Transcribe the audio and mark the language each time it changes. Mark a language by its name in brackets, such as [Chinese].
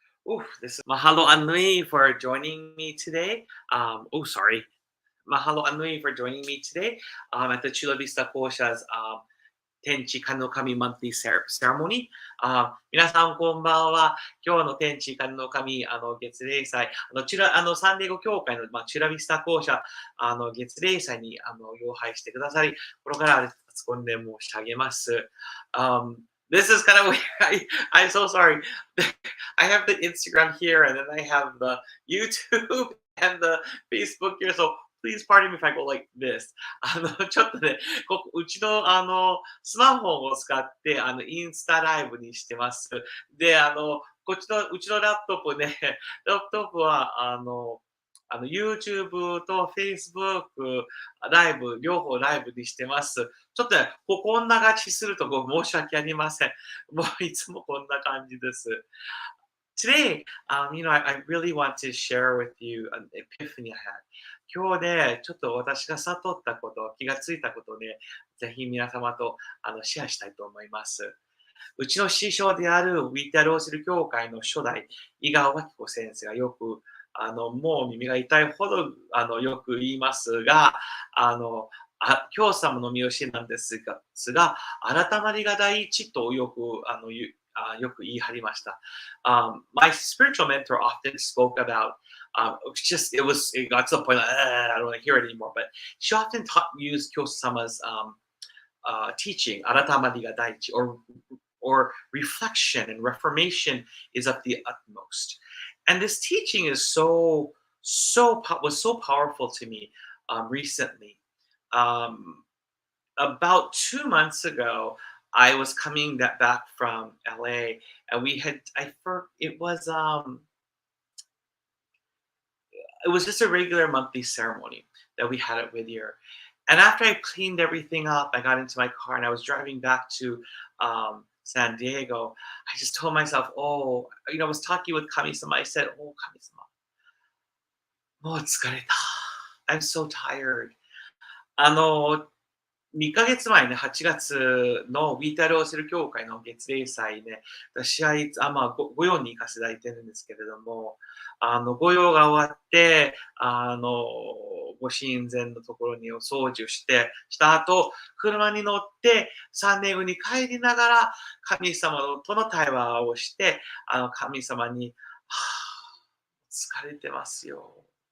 [English] Ooh, this is Mahalo Anui for joining me today. Mahalo Anui for joining me today at the Chula Vista Kōsha's [Japanese] 天地神の神マンティセレモニー。皆さんこんばんは。今日の天地神の神月例祭、サンディエゴ教会の、チュラビスタ講社月例祭に要拝してくださり、これから突っ込んで申し上げます。 [English] This is kind of weird. I'm so sorry. I have the Instagram here and then I have the YouTube and the Facebook here. So please pardon me if I go like this. [Japanese] ちょっとね、うちのスマホを使ってインスタライブにしてます。で、うちのラップトップね、ラップトップはYouTube と Facebook ライブ、両方ライブにしてます。ちょっとね、こんな感じすると申し訳ありません。もういつもこんな感じです。 [English] Today, I really want to share with you an epiphany I had. [Japanese] 今日ね、ちょっと私が悟ったこと、気がついたことをね、ぜひ皆様とシェアしたいと思います。うちの師匠であるウィッタローセル教会の初代、井川脇子先生がよく、もう耳が痛いほどよく言いますが、教祖様の見教えなんですが、改まりが第一とよくよく言い張りました。 [English] My spiritual mentor often spoke about, it got to the point, I don't want to hear it anymore, but she often used Kyosa-sama's teaching, [Japanese] 改まりが第一, [English] or reflection and reformation is of the utmost. And this teaching is was so powerful to me recently. About 2 months ago, I was coming back from LA, and it was just a regular monthly ceremony that we had at Whittier. And after I cleaned everything up, I got into my car and I was driving back to San Diego. I just told myself, I was talking with Kami-sama. I said, Kami-sama, [Japanese] もう疲れた. [English] I'm so tired. [Japanese] 2ヶ月前ね、8月のウィータローセル教会の月例祭ね、私はご用に行かせていただいてるんですけれども、御用が終わって、ご神前のところにお掃除をした後、車に乗って、サンディエゴに帰りながら、神様との対話をして、神様に、疲れてますよ。